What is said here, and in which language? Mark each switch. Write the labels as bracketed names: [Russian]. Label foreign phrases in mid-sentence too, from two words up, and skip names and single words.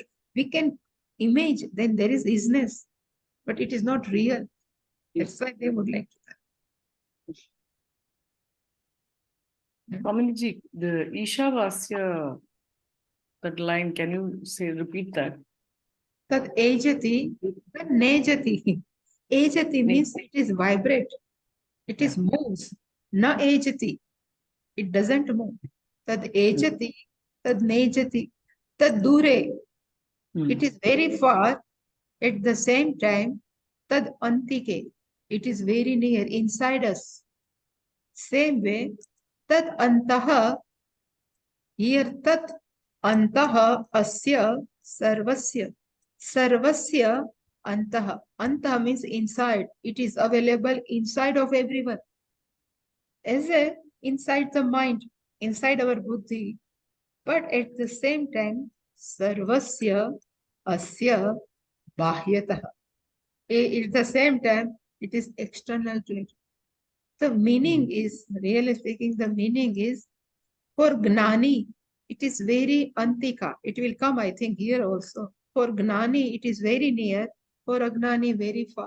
[English] We can image, then there is isness. But it is not real. That's why they would like to. Swamiji, the Ishavasya, that line, can you repeat that? [Sanskrit] Tad ejati, tad nejati. [English] Ejati means it is vibrate. It is moves. [Sanskrit] Na ejati. [English] It doesn't move. [Sanskrit] Tad ejati, tad nejati, tad dure. [English] It is very far. At the same time, [Sanskrit] tad antike. [English] It is very near, inside us. Same way, [Sanskrit] tad antaha. Here, tad antaha asya sarvasya. Sarvasya antaha. [English] Antaha means inside. It is available inside of everyone. As a inside the mind, inside our buddhi. But at the same time, [Sanskrit] sarvasya asya bahyataha. [English] At the same time, it is external to it. The meaning is, really speaking, the meaning is for Gnani, it is very antika. It will come, I think, here also. For Gnani, it is very near. For Agnani, very far.